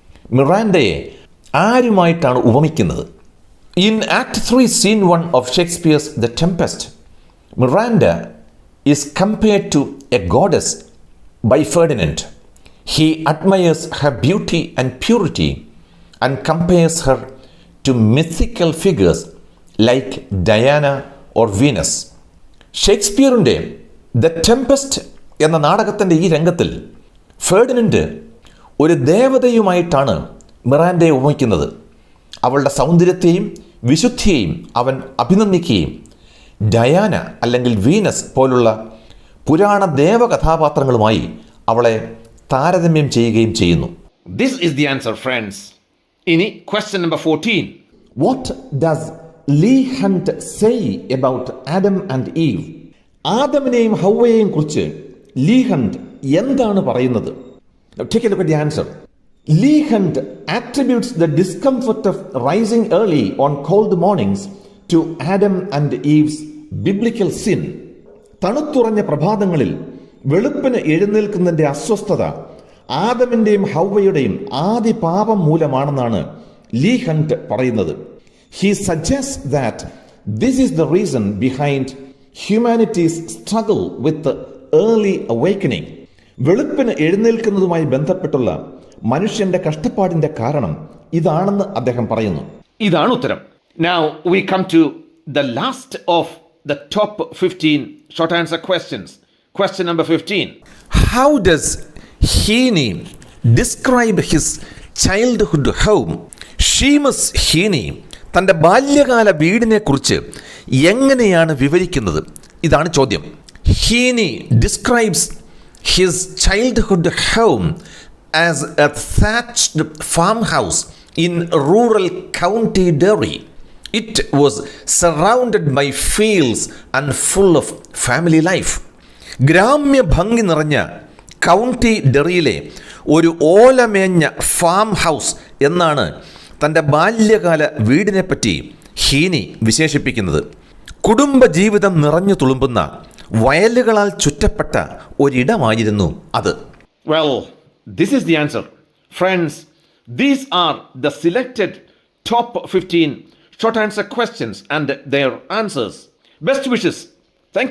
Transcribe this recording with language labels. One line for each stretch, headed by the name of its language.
Malayalam: മിറാൻഡയെ ആരുമായിട്ടാണ് ഉപമിക്കുന്നത്?
English: In Act 3, Scene 1 of Shakespeare's The Tempest, Miranda is compared to a goddess by Ferdinand. He admires her beauty and purity and compares her to mythical figures like Diana or Venus.
Malayalam: ഷേക്സ്പിയറിൻ്റെ the Tempest എന്ന നാടകത്തിൻ്റെ ഈ രംഗത്തിൽ Ferdinand ഒരു ദേവതയുമായിട്ടാണ് മിറാൻഡയെ ഉപമിക്കുന്നത്. അവളുടെ സൗന്ദര്യത്തെയും വിശുദ്ധിയെയും അവൻ അഭിനന്ദിക്കുകയും Diana അല്ലെങ്കിൽ Venus പോലുള്ള പുരാണ ദേവകഥാപാത്രങ്ങളുമായി അവളെ താരതമ്യം ചെയ്യുകയും ചെയ്യുന്നു.
English: This is the answer, friends.
Malayalam: ഇനി
English: question number 14. What does Leigh Hunt say about Adam and Eve?
Malayalam: ആദമിനെയും ഹൗവയെയും കുറിച്ച് ലീ ഹണ്ട് എന്താണ് പറയുന്നത്?
English: Now take a look at the answer. Leigh Hunt attributes the discomfort of rising early on cold mornings to Adam and Eve's biblical sin.
Malayalam: തണുത്തുറഞ്ഞ പ്രഭാതങ്ങളിൽ വെളുപ്പിന് എഴുന്നേൽക്കുന്നതിൻ്റെ അസ്വസ്ഥത ആദമിൻ്റെയും ഹൗവയുടെയും ആദി പാപം മൂലമാണെന്നാണ് Lee hunt പറയുന്നത്.
English: He suggests that this is the reason behind humanity's struggle with the early awakening.
Malayalam: വെളുപ്പിന് എഴുന്നേൽക്കുന്നതുമായി ബന്ധപ്പെട്ടുള്ള മനുഷ്യന്റെ കഷ്ടപ്പാടിന്റെ കാരണം ഇതാണെന്ന് അദ്ദേഹം പറയുന്നു. ഇതാണ് ഉത്തരം.
English: Now we come to the last of the top 15 short answer questions. Question number 15. How does Heaney describe his childhood home?
Malayalam: Seamus ഹീനി തൻ്റെ ബാല്യകാല വീടിനെ കുറിച്ച് എങ്ങനെയാണ് വിവരിക്കുന്നത്? ഇതാണ് ചോദ്യം.
English: Heaney describes his childhood home as a thatched farm house in rural County Derry. It was surrounded by fields and full of family life.
Malayalam: ഗ്രാമ്യ ഭംഗി നിറഞ്ഞ കൗണ്ടി ഡെറിയിലെ ഒരു ഓലമേഞ്ഞ ഫാം ഹൗസ് എന്നാണ് തൻ്റെ ബാല്യകാല വീടിനെപ്പറ്റി ഹീനി വിശേഷിപ്പിക്കുന്നത്. കുടുംബജീവിതം നിറഞ്ഞു തുളുമ്പുന്ന വയലുകളാൽ ചുറ്റപ്പെട്ട ഒരിടമായിരുന്നു അത്.
English: Well, this is the answer. Friends, these are the selected top 15 short answer questions and their answers. Best wishes. Thank you for watching this video. I'll see you soon with another video